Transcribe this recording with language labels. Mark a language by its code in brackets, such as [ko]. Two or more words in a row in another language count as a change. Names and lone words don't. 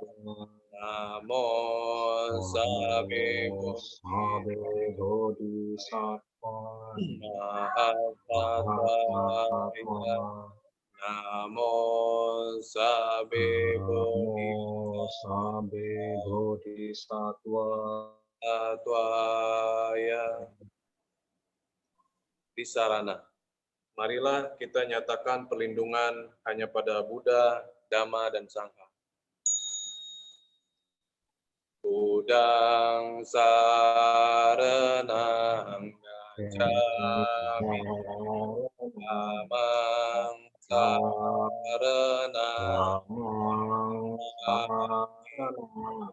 [pi] Namo sabbe mahasattvaya. Namo sabbe bodhisattvaya. Disarana. [id] Marilah kita nyatakan perlindungan hanya pada Buddha, Dhamma, dan Sangha. [pi] Buddhang saranang gacchami. Dhammang saranang gacchami.